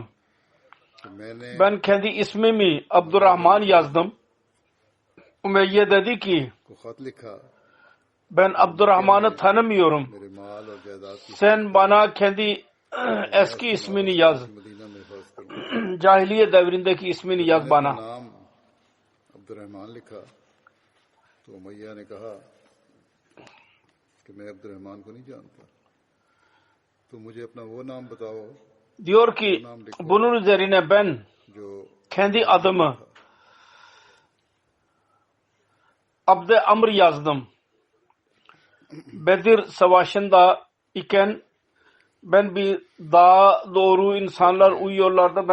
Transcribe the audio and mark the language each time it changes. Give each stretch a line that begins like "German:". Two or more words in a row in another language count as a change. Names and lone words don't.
Turkish: Ben kendi ismimi Abdurrahman yazdım. Umeyye dedi ki ben Abdurrahman'ı tanımıyorum. Sen bana kendi eski ismini yaz. Cahiliye devrindeki ismini yaz bana.
Hindi: अब्दुर्रहमान लिखा तो उमैया ने कहा कि मैं अब्दुर्रहमान को नहीं जानता तो मुझे अपना वो नाम बताओ.
Turkish: Diyor ki bunun üzerine ben kendi adımı Abd Amr yazdım. Bedir Savaşı'nda iken ben bir dağa doğru insanlar uyuyorlardı.